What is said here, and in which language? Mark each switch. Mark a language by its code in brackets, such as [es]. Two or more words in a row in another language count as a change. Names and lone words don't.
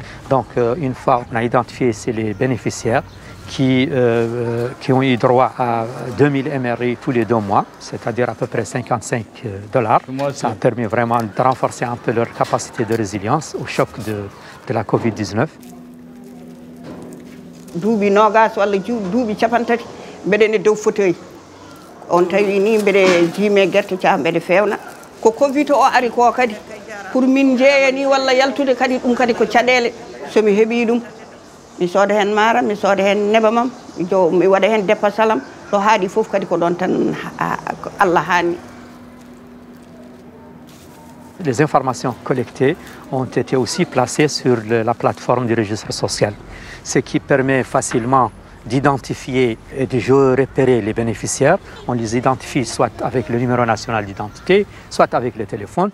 [fr] Donc, une fois on a identifié les bénéficiaires qui ont eu droit à 2000 MRI tous les 2 mois, c'est-à-dire à peu près $55. Ça a permis vraiment de renforcer un peu leur capacité de résilience au choc de la Covid-19. [ff] duuɓi nogas walla duuɓi capantati mbeɗen e dow fauteuil on tawi ni mbeɗe jiime guerte caa mbeɗe fewna ko covid o ari ko kadi pour min jeeyani walla yaltude kadi ɗum kadi ko caɗele somi heeɓi ɗum mi sooda hen maara mi sooda hen nebamam mi waɗa hen dépasalam ɗo haaɗi fof kadi ko ɗon tan Allah haani. [fr] Les informations collectées ont été aussi placées sur la plateforme du registre social, ce qui permet facilement d'identifier et de repérer les bénéficiaires. On les identifie soit avec le numéro national d'identité, soit avec le téléphone.